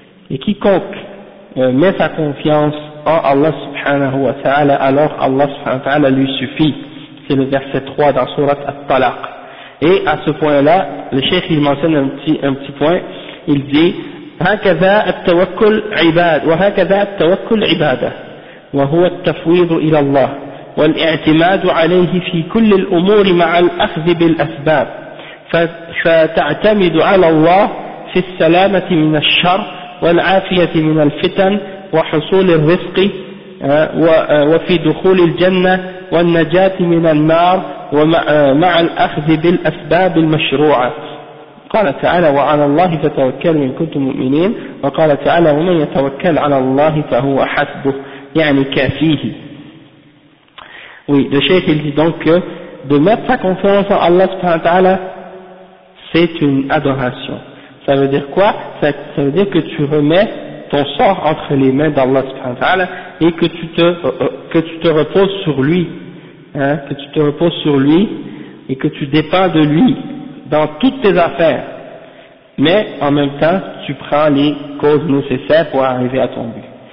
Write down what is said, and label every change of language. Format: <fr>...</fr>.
<fr>Et quiconque met sa confiance en Allah subhanahu wa ta'ala, alors Allah subhanahu wa ta'ala lui suffit. C'est le verset 3 dans Surat At-Talaq. Et à ce point-là, le Cheikh il mentionne un petit point, il dit</fr> <ar>هكذا التوكل عباد وهكذا التوكل عبادة وهو التفويض إلى الله والاعتماد عليه في كل الأمور مع الأخذ بالأسباب فتعتمد على الله في السلامة من الشر والعافية من الفتن وحصول الرزق وفي دخول الجنة والنجاة من النار ومع الأخذ بالأسباب المشروعة قال تعالى وعلى الله فتوكلوا إن كنتم مؤمنين وقال تعالى ومن يتوكل على الله فهو حسبه يعني كافيه</ar> <fr>Oui, le cheikh il dit donc que de mettre sa confiance en Allah subhanahu wa ta'ala, c'est une adoration. Ça veut dire quoi? Ça veut dire que tu remets ton sort entre les mains d'Allah subhanahu wa ta'ala et que tu te reposes sur lui, hein, que tu te reposes sur lui et que tu dépends de lui dans toutes tes affaires. Mais en même temps, tu prends les causes nécessaires pour arriver à ton but.</fr>